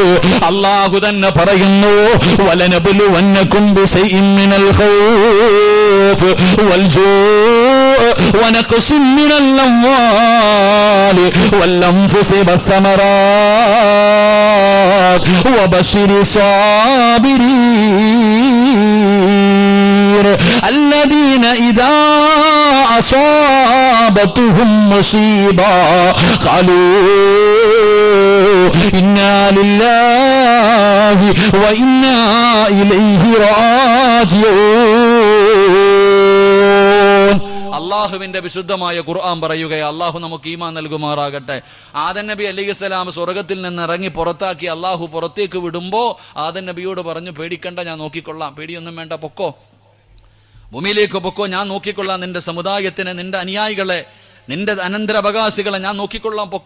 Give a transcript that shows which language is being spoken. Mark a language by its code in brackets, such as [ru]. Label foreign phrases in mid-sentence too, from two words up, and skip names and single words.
[ml] അല്ലാഹു തന്നെ പറയുന്നു, [ar] ولنبلونكم بشيء من الخوف والجوع ونقص من الأموال والأنفس والثمرات وبشر الصابرين الذين إذا أصابتهم مصيبة قالوا إنا لله وإنا إليه راجعون. [ml] അള്ളാഹുവിന്റെ വിശുദ്ധമായ ഖുർആൻ പറയുകയെ, അള്ളാഹു നമുക്ക് ഈമാൻ നൽകുമാറാകട്ടെ. ആദം നബി അലൈഹിസ്സലാം സ്വർഗ്ഗത്തിൽ നിന്ന് ഇറങ്ങി പുറത്താക്കി അള്ളാഹു പുറത്തേക്ക് വിടുമ്പോ ആദം നബിയോട് പറഞ്ഞു, പേടിക്കണ്ട, ഞാൻ നോക്കിക്കൊള്ളാം, പേടിയൊന്നും വേണ്ട, പൊക്കോ, ഭൂമിയിലേക്ക് പൊക്കോ, ഞാൻ നോക്കിക്കൊള്ളാം, നിന്റെ സമുദായത്തിനെ, നിന്റെ അനുയായികളെ, നിന്റെ അനന്തരാവകാശികളെ ഞാൻ നോക്കിക്കൊള്ളാം, പൊക്കോ.